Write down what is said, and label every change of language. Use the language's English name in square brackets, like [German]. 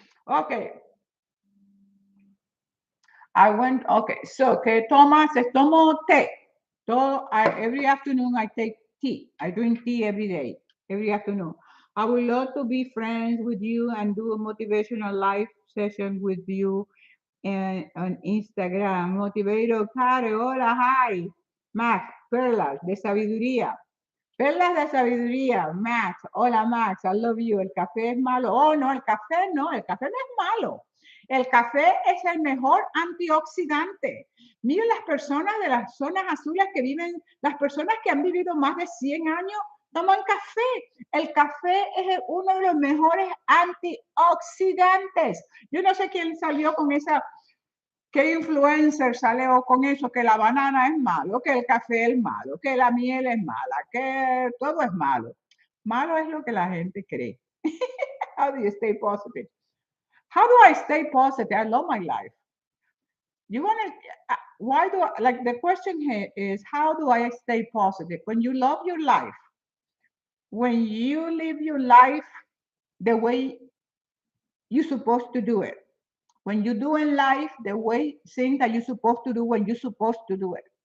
[English] Okay, I went, okay, so [Spanish] que toma, se tomo té. [English] Every afternoon I take tea. I drink tea every day, every afternoon. I would love to be friends with you and do a motivational live session with you on Instagram. Motivator Care, hola, hi. [Spanish] Max, perlas de sabiduría. Perlas de sabiduría, Max. Hola, Max, [English] I love you. [Spanish] ¿El café es malo? Oh, no, el café no, el café no es malo. El café es el mejor antioxidante. Miren las personas de las zonas azules que viven, las personas que han vivido más de 100 años, toman café. El café es uno de los mejores antioxidantes. Yo no sé quién salió con esa ¿qué influencer sale con eso? Que la banana es malo, que el café es malo, que la miel es mala, que todo es malo. Malo es lo que la gente cree. [English] How do you stay positive? How do I stay positive? I love my life. You want to, why do I, like the question here is, how do I stay positive? When you love your life, when you live your life the way you're supposed to do it, when you do in life the way things that you're supposed to do when you're supposed to do it.